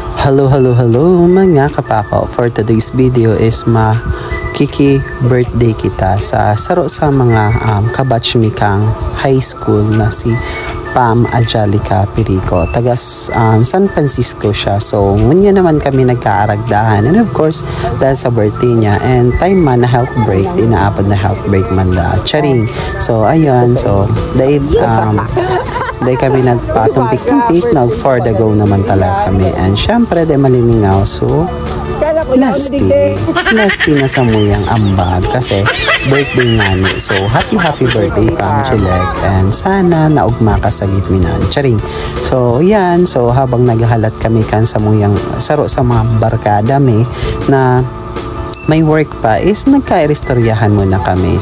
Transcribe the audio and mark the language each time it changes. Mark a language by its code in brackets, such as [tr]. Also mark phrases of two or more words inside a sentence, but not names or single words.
[bik] Hello mga kapako. [en] For today's video [bik] is birthday kita sa saro sa mga kabatch mi kang high school na si Pam Angelica Perico. Taga San Francisco siya. So, ngunyan naman kami nagkaaragdahan. [en] And of course, [bik] dahil sa birthday niya. And time man na [en] health break, [bik] inaapad na [en] health break [bik] man da. Charing. So, ayun. So, dahil kami nagpatumpik-tumpik, [en] for the go [bik] naman talaga kami. And syempre, dahil maliningaw. So, nasty na sa muyang ambag kasi birthday nga ni. So, [en] happy birthday [bik] Pam Chileg. And sana naugma ka sa gitminan. Charing. So, yan. So, habang naghahalat kami kan sa muyang saro sa mga barkada na may work pa is nagka-iristoryahan muna kami.